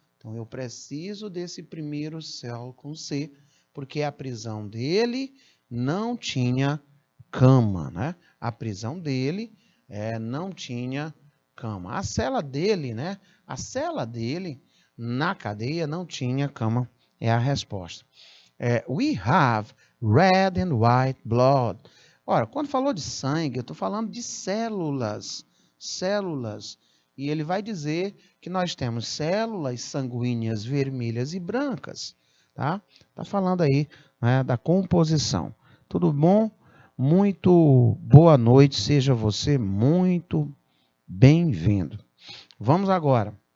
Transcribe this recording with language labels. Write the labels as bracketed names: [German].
[Portuguese] Então, eu preciso desse primeiro cell com C, porque a prisão dele não tinha cama, né? A prisão dele não tinha cama. A cela dele, né? A cela dele na cadeia não tinha cama, é a resposta. [English] We have red and white blood. [Portuguese] Ora, quando falou de sangue, eu estou falando de células. Células. E ele vai dizer que nós temos células sanguíneas vermelhas e brancas. Tá? Tá falando aí, né, da composição. Tudo bom? Muito boa noite, seja você muito bem-vindo. Vamos agora.